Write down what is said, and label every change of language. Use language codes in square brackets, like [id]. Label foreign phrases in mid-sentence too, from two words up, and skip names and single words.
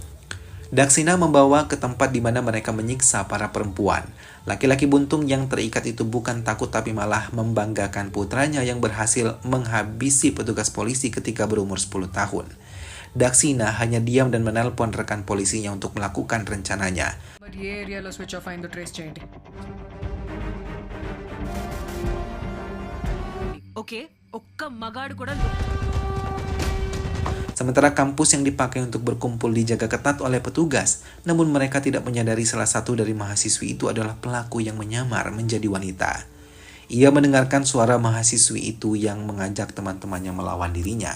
[id] Daksina membawa ke tempat di mana mereka menyiksa para perempuan. Laki-laki buntung yang terikat itu bukan takut tapi malah membanggakan putranya yang berhasil menghabisi petugas polisi ketika berumur 10 tahun. Daksina hanya diam dan menelpon rekan polisinya untuk melakukan rencananya. [te] But ఏ ఏరియాలో స్విచ్ ఆఫ్ అయిందో ట్రేస్ చేయండి. ఓకే ఒక్క మగాడు కూడా [id] Sementara kampus yang dipakai untuk berkumpul dijaga ketat oleh petugas, namun mereka tidak menyadari salah satu dari mahasiswi itu adalah pelaku yang menyamar menjadi wanita. Ia mendengarkan suara mahasiswi itu yang mengajak teman-temannya melawan dirinya.